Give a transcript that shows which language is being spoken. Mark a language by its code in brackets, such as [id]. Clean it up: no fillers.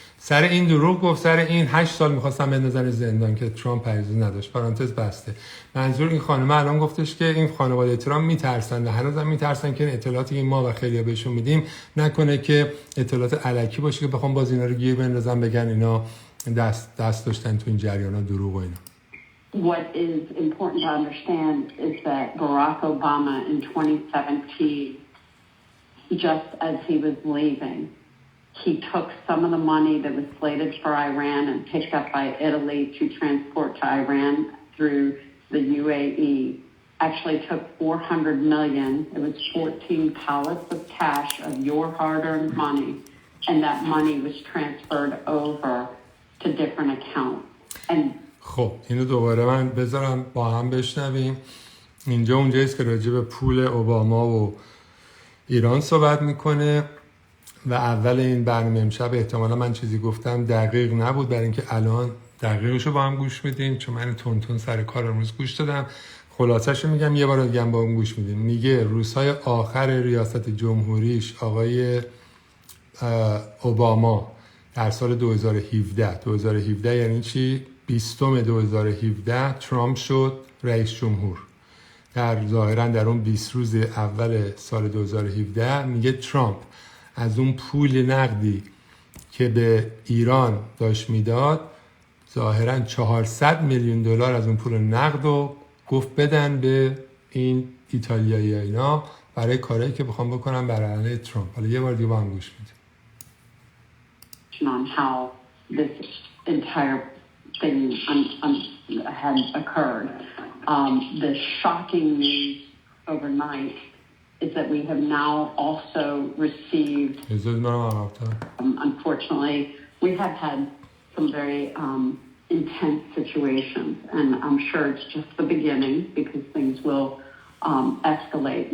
[fa] سر این دروغ گفت، سر این 8 سال می‌خواستن بندازن زندان که ترامپ پریزی نداشت. پرانتز بسته. منظور این خانم الان گفتش که این خانواده ترامپ میترسن، هنوزم میترسن که این اطلاعاتی که ما و خیلی‌ها بهشون میدیم نکنه که اطلاعات الکی باشه که بخوام باز اینا رو گیر بندازن بگن اینا دست داشتن تو این جریانا دروغ و اینا. [en] What is important to understand is that Barack Obama in 2017, just as he was leaving, he took some of the money that was slated for Iran and picked up by Italy to transport to Iran through the UAE. Actually took $400 million. It was 14 pallets of cash of your hard-earned money, and that money was transferred over to different accounts. And [fa] خب اینو دوباره من بذارم با هم بشنویم. اینجا اونجاییست که راجع به پول اوباما و ایران صحبت میکنه و اول این برنامه امشب احتمالا من چیزی گفتم دقیق نبود، برای اینکه الان دقیقشو با هم گوش میدیم، چون من تون سر کار امروز گوش دادم. خلاصه‌شو میگم یه بار دیگه با هم گوش میدیم. میگه روزهای آخر ریاست جمهوریش آقای اوباما در سال 2017 یعنی چی؟ 20/2017 ترامپ شد رئیس جمهور. در ظاهرا در اون 20 روز اول سال 2017 میگه ترامپ از اون پول نقدی که به ایران داشت میداد ظاهرا 400 میلیون دلار از اون پول نقد رو گفت بدن به این ایتالیاییها برای کارهایی که بخوام بکنن برای علیه ترامپ. حالا یه بار دیگه با هم گوش میدیم. [en] on how this entire thing had occurred. The shocking news overnight is that we have now also received, unfortunately, we have had some very intense situations, and I'm sure it's just the beginning because things will escalate.